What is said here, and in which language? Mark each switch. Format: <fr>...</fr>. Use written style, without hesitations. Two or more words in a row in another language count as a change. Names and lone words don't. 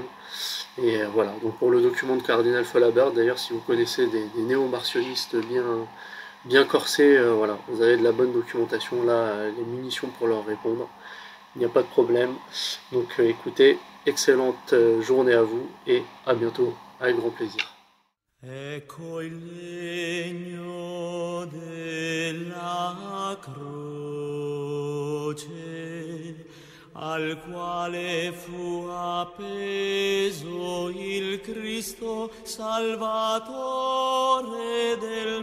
<fr>Et voilà, donc pour le document de Cardinal Follabert, d'ailleurs, si vous connaissez des néo-martionnistes bien corsés, voilà, vous avez de la bonne documentation là, les munitions pour leur répondre. Il n'y a pas de problème. Donc écoutez, excellente journée à vous et à bientôt, avec grand plaisir.</fr> <it>Ecco il legno della croce, al quale fu appeso il Cristo Salvatore</it>